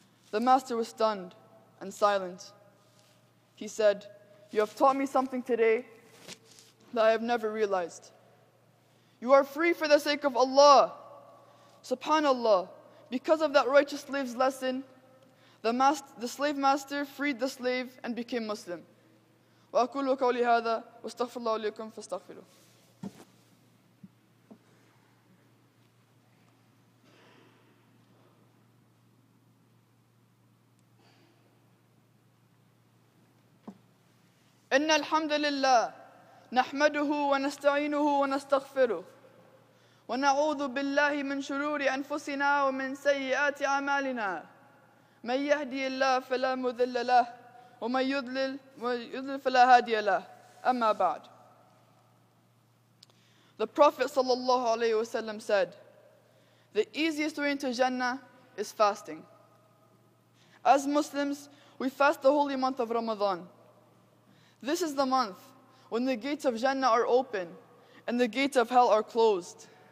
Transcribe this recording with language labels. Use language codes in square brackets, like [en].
[en] The master was stunned and silent. He said, "You have taught me something today that I have never realized. You are free for the sake of Allah." Subhanallah, because of that righteous slave's lesson, the slave master freed the slave and became Muslim. [ar] وأقول قولي هذا واستغفر الله لكم فاستغفروه. إن الحمد لله نحمده ونستعينه ونستغفره ونعوذ بالله من شرور أنفسنا ومن سيئات أعمالنا من يهدي الله فلا مضل له ومن يضلل فلا هادي له أما بعد. [en] The Prophet ﷺ said, the easiest way into Jannah is fasting. As Muslims, we fast the holy month of Ramadan. This is the month when the gates of Jannah are open and the gates of hell are closed.